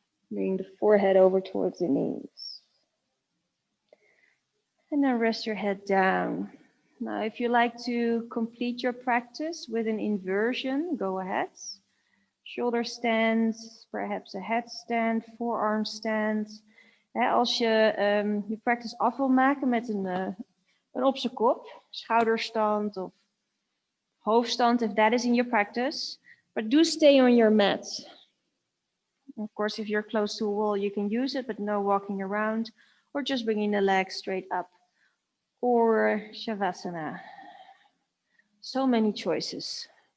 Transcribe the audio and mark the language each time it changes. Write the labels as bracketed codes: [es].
[en] Bring the forehead over towards the knees. And then rest your head down. Now, if you like to complete your practice with an inversion, go ahead. Shoulder stands, perhaps a headstand, forearm stand. [nl] Als je je practice af wil maken met een op z'n kop, schouderstand of hoofdstand, [en] if that is in your practice. But do stay on your mat. Of course, if you're close to a wall, you can use it, but no walking around or just bringing the legs straight up. Or Shavasana. So many choices.